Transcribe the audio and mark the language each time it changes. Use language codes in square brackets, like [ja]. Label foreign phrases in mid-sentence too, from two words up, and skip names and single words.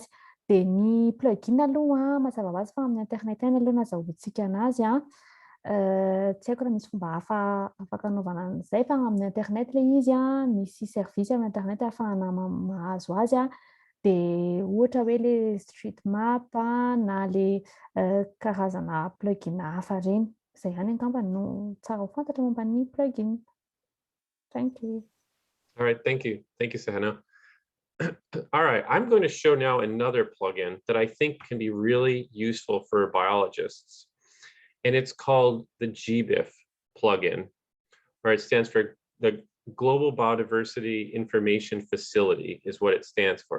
[mg] De ny plugin aloha mazava ho azy fa amin'ny internet any aloha nazahoantsika anazy tsy haiko raha misy fomba hafa afaka anaovana an'izay fa amin'ny internet le izy misy service amin'ny internet ahafahana mahazo azy de ohatra hoe le [en] street map [mg] na le karazana plugin hafa reny. Zay ihany angamba no tsara ho fantatra momba ny plugin. [en] Thank you. All right, thank you. Thank you, Seheno. All right, I'm going to show now another plugin that I think can be really useful for biologists. And it's called the Gbif Plug-In, or it stands for the Global Biodiversity Information Facility is what it stands for.